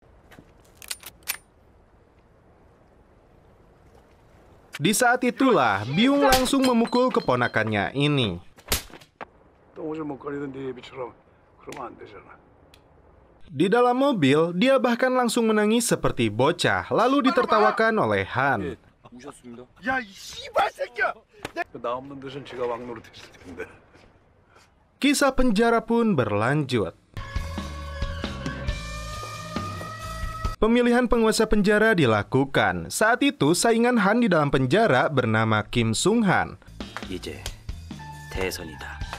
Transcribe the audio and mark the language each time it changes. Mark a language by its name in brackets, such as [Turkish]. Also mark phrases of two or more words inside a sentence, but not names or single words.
[Indonesian] Di saat itulah, Byung langsung memukul keponakannya ini. Di dalam mobil, dia bahkan langsung menangis seperti bocah, lalu ditertawakan oleh Han. [Korean] 야, 이 씨발 새끼야. 나 없는 데선 지가 왕노릇 했을 텐데. [Indonesian] Kisah penjara pun berlanjut. Pemilihan penguasa penjara dilakukan. Saat itu saingan Han di dalam penjara bernama Kim Sung Han. [Korean] 이제 대선이다.